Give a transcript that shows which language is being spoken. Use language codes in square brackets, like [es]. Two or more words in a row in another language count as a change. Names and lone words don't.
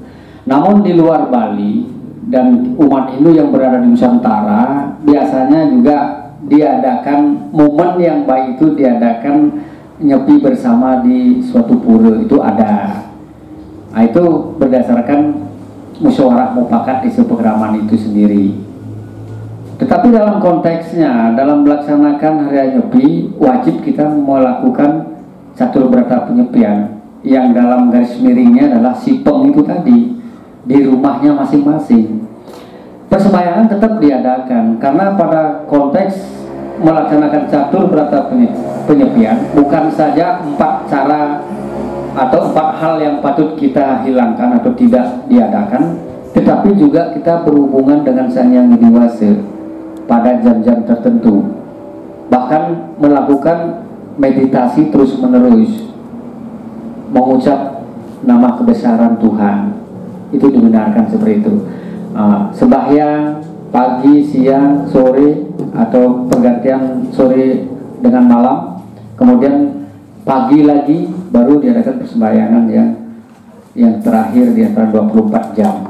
[id] Namun di luar Bali dan umat Hindu yang berada di Nusantara biasanya juga diadakan momen yang baik, itu diadakan nyepi bersama di suatu pura, itu ada. Nah, itu berdasarkan musyawarah mufakat di sepegeraman itu sendiri. Tetapi dalam konteksnya, dalam melaksanakan hari Nyepi, wajib kita melakukan catur berata penyepian yang dalam garis miringnya adalah sipeng itu tadi di rumahnya masing-masing. Persembahyangan tetap diadakan karena pada konteks melaksanakan catur berata penyepian bukan saja 4 cara atau 4 hal yang patut kita hilangkan atau tidak diadakan, tetapi juga kita berhubungan dengan Sang Yang Widi Wasa pada jam-jam tertentu, bahkan melakukan meditasi terus-menerus, mengucap nama kebesaran Tuhan. itu dibenarkan seperti itu. Sembahyang pagi, siang, sore atau pergantian sore dengan malam, kemudian pagi lagi baru diadakan persembahyangan yang terakhir di antara 24 jam.